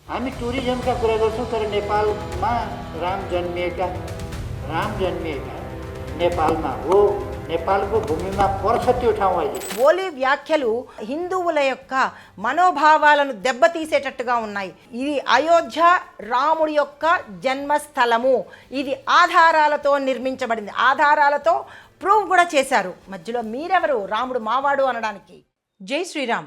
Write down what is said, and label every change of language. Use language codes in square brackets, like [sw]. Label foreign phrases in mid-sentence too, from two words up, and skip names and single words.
[ne] हामी टुरिज्मका कुरा गर्छौँ, तर नेपालमा राम जन्मिएका नेपालमा हो, नेपालको भूमिमा पर्छ त्यो ठाउँ अहिले. [te] ఓలీ వ్యాఖ్యలు హిందువుల యొక్క మనోభావాలను దెబ్బతీసేటట్టుగా ఉన్నాయి. ఇది అయోధ్య రాముడి యొక్క జన్మస్థలము, ఇది ఆధారాలతో నిర్మించబడింది, ఆధారాలతో ప్రూవ్ కూడా చేశారు. మధ్యలో మీరెవరు రాముడు మావాడు అనడానికి? జై శ్రీరామ్.